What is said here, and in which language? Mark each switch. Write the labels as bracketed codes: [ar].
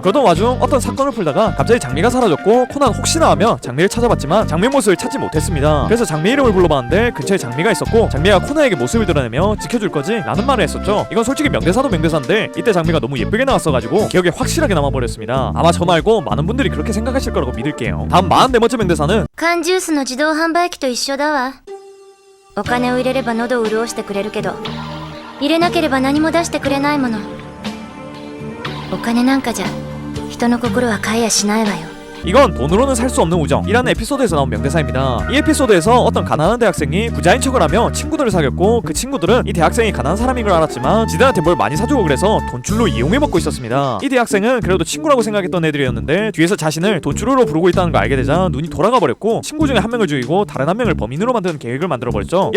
[ko] 그러던 와중 어떤 사건을 풀다가 갑자기 장미가 사라졌고 코난 혹시나 하며 장미를 찾아봤지만 장미의 모습을 찾지 못했습니다. 그래서 장미 이름을 불러봤는데 근처에 장미가 있었고 장미가 코난에게 모습을 드러내며 지켜줄 거지? 라는 말을 했었죠. 이건 솔직히 명대사도 명대사인데 이때 장미가 너무 예쁘게 나왔어가지고 기억에 확실하게 남아버렸습니다. 아마 저 말고 많은 분들이 그렇게 생각하실 거라고 믿을게요. 다음 44번째 명대사는 [ja] 缶ジュースの自動販売機と一緒だわ。お金を入れれば喉を潤してくれるけど入れなければ何も出してくれないもの。お金なんかじゃ人の心は買えやしないわよ。 [ko] 이건 돈으로는 살 수 없는 우정이라는 에피소드에서 나온 명대사입니다. 이 에피소드에서 어떤 가난한 대학생이 부자인 척을 하며 친구들을 사귀었고 그 친구들은 이 대학생이 가난한 사람인 걸 알았지만 지들한테 뭘 많이 사주고 그래서 돈줄로 이용해 먹고 있었습니다. 이 대학생은 그래도 친구라고 생각했던 애들이었는데 뒤에서 자신을 돈줄로 부르고 있다는 걸 알게 되자 눈이 돌아가 버렸고 친구 중에 한 명을 죽이고 다른 한 명을 범인으로 만드는 계획을 만들어버렸죠.